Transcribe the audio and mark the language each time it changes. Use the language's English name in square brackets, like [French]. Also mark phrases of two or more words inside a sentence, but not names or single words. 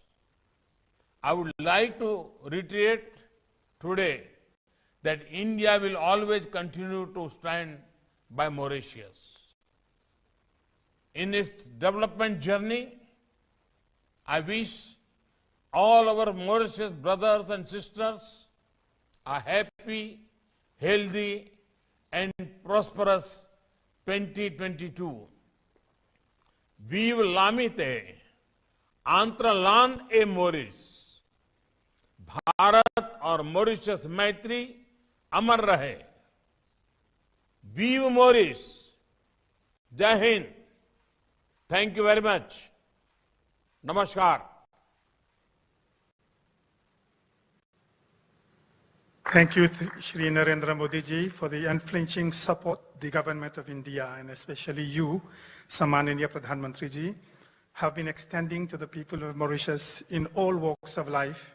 [English] I would like to reiterate today that India will always continue to stand by Mauritius. In its development journey, I wish all our Mauritius brothers and sisters a happy, healthy, and prosperous 2022. [French] Vive l'amitié entre l'Inde et Maurice. [Hindi] भारत और मॉरिशस मैत्री अमर रहे. [French] Vive Maurice. [Hindi] जय हिंद. [English] thank you very much. नमस्कार. Thank you, Shri Narendra Modi ji, for the unflinching support the government of India and especially you, [Hindi] सम्माननीय प्रधान मंत्री जी, [English] have been extending to the people of Mauritius in all walks of life.